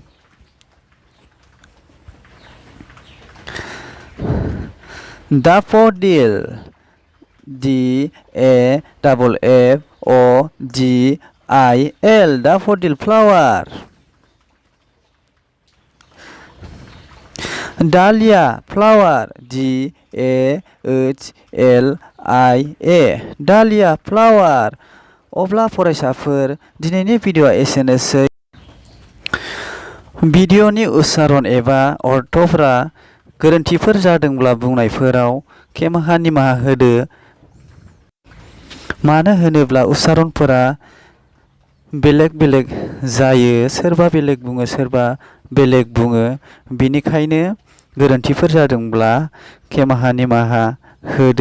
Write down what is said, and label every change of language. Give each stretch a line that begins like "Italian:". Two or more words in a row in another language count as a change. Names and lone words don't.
English: Daffodil, DAFFODIL, daffodil flower. Dahlia flower, DAHLIA, dahlia flower.
Bodo: अब्ला फरायसाफोर दिनैनि भिडिअ'आ एसेनोसै। भिडिअ'नि उच्चारण एबा अर्थफोरा गोरोन्थिफोर जादोंब्ला बुंनायफोराव खेमाहा निमाहा होदो। मानो होनोब्ला उच्चारणफोरा बेलेग बेलेग जायो, सोरबा बेलेग बुङो सोरबा बेलेग बुङो, बेनिखायनो गोरोन्थिफोर जादोंब्ला खेमाहा निमाहा होदो।